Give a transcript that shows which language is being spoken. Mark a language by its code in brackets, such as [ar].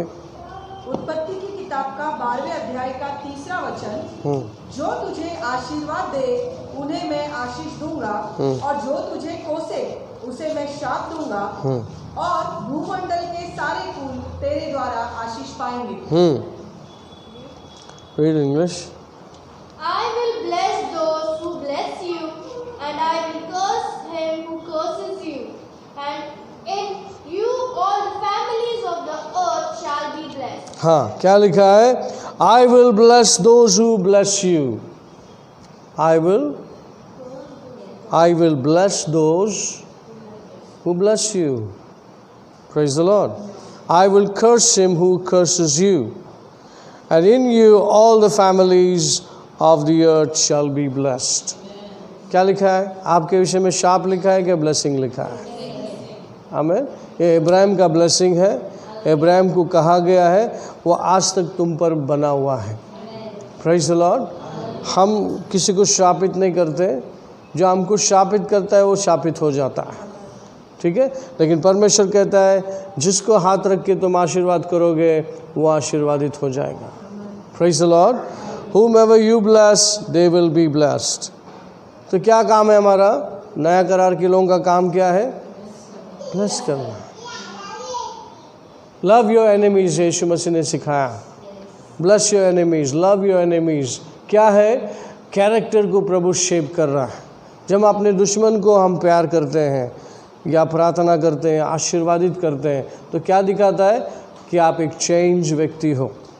[hi] उत्पत्ति की किताब का 12वें अध्याय का 3रा वचन, जो तुझे आशीर्वाद दे उन्हें मैं आशीष दूंगा, और जो तुझे कोसे उसे मैं शाप दूंगा, और भूमंडल के सारे कुल तेरे द्वारा आशीष पाएंगे। [en] Read English. I will bless those who bless you, and I will curse him who curses you, and in you all the families of the earth shall be blessed. [hi] हाँ, क्या लिखा है? [en] I will bless those who bless you. I will bless those who bless you. Praise the Lord. I will curse him who curses you, and in you all the families of the earth shall be blessed. [hi] क्या लिखा है? आपके विषय में शाप लिखा है क्या blessing लिखा है? आमीन। ये इब्राहिम का ब्लेसिंग है। इब्राहिम को कहा गया है वो आज तक तुम पर बना हुआ है। [en] Praise the lord. [hi] हम किसी को शापित नहीं करते, जो हमको शापित करता है वो शापित हो जाता है, ठीक है। लेकिन परमेश्वर कहता है जिसको हाथ रख के तुम आशीर्वाद करोगे वो आशीर्वादित हो जाएगा। [en] Praise the Lord. Whomever you bless, they will be blessed. [hi] तो क्या काम है हमारा? नया करार के लोगों का काम क्या है? ब्लेस करना। लव योर एनिमीज, यीशु मसीह ने सिखाया। Bless your enemies, love your enemies. क्या है? कैरेक्टर को प्रभु शेप कर रहा है। जब अपने दुश्मन को हम प्यार करते हैं या प्रार्थना करते हैं, आशीर्वादित करते हैं, तो क्या दिखाता है कि आप एक चेंज व्यक्ति हो।